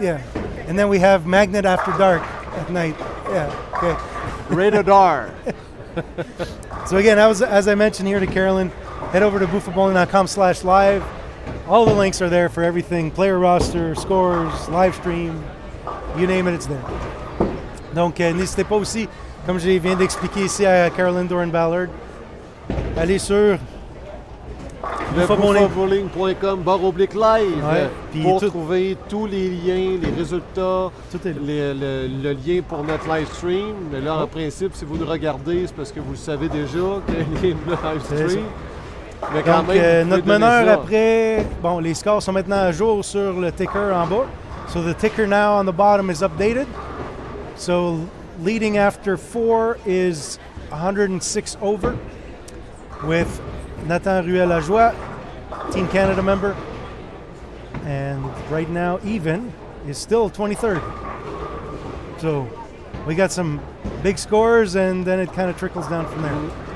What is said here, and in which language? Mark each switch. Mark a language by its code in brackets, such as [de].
[en] Yeah, and then we have Magnet After Dark at night. Yeah. Okay. Rated R. So again, as I mentioned here to Carolyn, head over to buffabowling.com/live. All the links are there for everything: player roster, scores, live stream, you name it, it's there. [fr] Donc n'hésitez pas aussi, comme je viens d'expliquer ici à Caroline Doran-Ballard, allez sur buffabowling.com/live pour tout, trouver tous les liens, les résultats, le lien pour notre live stream. Mais là, en principe, si vous nous regardez, c'est parce que vous le savez déjà qu'il y a un lien de live stream. Mais quand donc, même, notre meneur après, bon, les scores sont maintenant à jour sur le ticker en bas. [en] So the ticker now on the bottom is updated. So leading after 4 is 106 over with Nathan Ruel-Lajoie, Team Canada member. And right now, even is still 23rd. So we got some big scores, and then it kind of trickles down from there.